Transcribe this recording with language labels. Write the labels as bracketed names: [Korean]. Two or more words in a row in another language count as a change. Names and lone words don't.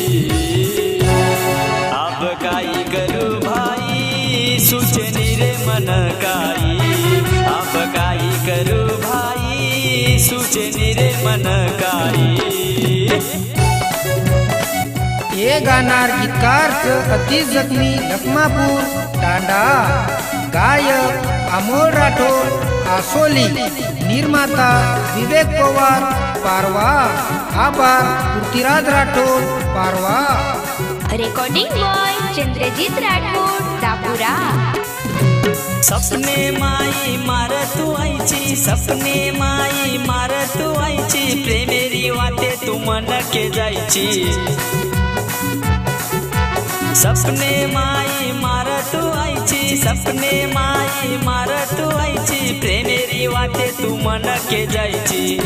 [Lambadi] अब काई करू भाई, सूचनी रे मन काई। अब काई करू भाई, सूचनी रे मन काई। ये गाणार गीतकार अतीश जखमी लखमापूर टांडा, गायक अमोल राठोड आसोली, निर्माता विवेक पवार पारवा, आभार पृथ्वीराज राठोड पारवा, [English] Recording by [Lambadi] चंद्रजीत राठोड दापुरा। सपने माई मार तू आईची, सपने माई मार तू आईची, प्रेमेरी वाटे तू मन के जायची। सपने माई मार तू आईची, सपने माई मार तू आईची, प्रेमेरी वाटे तू मन के जायची।